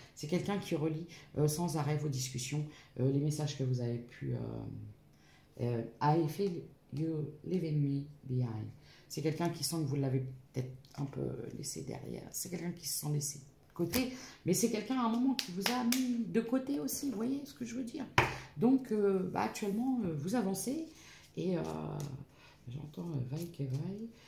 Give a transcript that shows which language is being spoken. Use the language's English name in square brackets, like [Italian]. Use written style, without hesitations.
[French] C'est quelqu'un qui relit sans arrêt vos discussions, les messages que vous avez pu... [English] I feel you leaving me behind. [French] C'est quelqu'un qui sent que vous l'avez peut-être un peu laissé derrière. C'est quelqu'un qui se sent laissé de côté. Mais c'est quelqu'un à un moment qui vous a mis de côté aussi. Vous voyez ce que je veux dire? Donc, actuellement, vous avancez. Et j'entends vaille que vaille.